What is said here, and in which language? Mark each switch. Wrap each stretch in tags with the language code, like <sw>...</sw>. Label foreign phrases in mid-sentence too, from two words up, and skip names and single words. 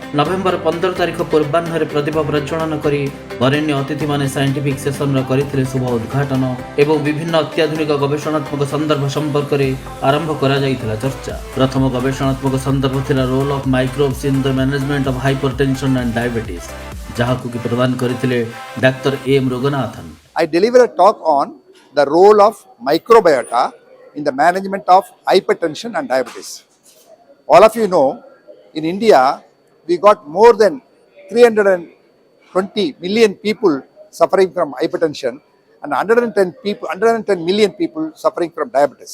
<or>ନଭେମ୍ବର 15 ତାରିଖ ପୂର୍ବାହ୍ନରେ ପ୍ରଦୀପ ପ୍ରଜ୍ୱଳନ କରି ବରେଣ୍ୟ ଅତିଥିମାନେ ସାଇଣ୍ଟିଫିକ୍ ସେସନର କରିଥିଲେ ଶୁଭ ଉଦ୍ଘାଟନ ଏବଂ ବିଭିନ୍ନ ଅତ୍ୟାଧୁନିକ ଗବେଷଣାତ୍ମକ ସନ୍ଦର୍ଭ ସମ୍ପର୍କରେ ଆରମ୍ଭ କରାଯାଇଥିଲା ଚର୍ଚ୍ଚା। ପ୍ରଥମ ଗବେଷଣାତ୍ମକ ସନ୍ଦର୍ଭ ଥିଲା ରୋଲ୍ ଅଫ୍ ମାଇକ୍ରୋବ୍ସ ଇନ୍ ଦ ମ୍ୟାନେଜମେଣ୍ଟ ଅଫ୍ ହାଇପରଟେନସନ୍ ଆଣ୍ଡ ଡାଇବେଟିସ୍, ଯାହାକୁ କି ପ୍ରଦାନ କରିଥିଲେ ଡାକ୍ତର ଏମ୍ ରୋଗନାଥନ୍।</or> <en>I deliver a talk on the role of microbiota in the management of hypertension and diabetes. All of you know, in India, we got more than 320 million people suffering from hypertension and 110 million people suffering from diabetes.</en>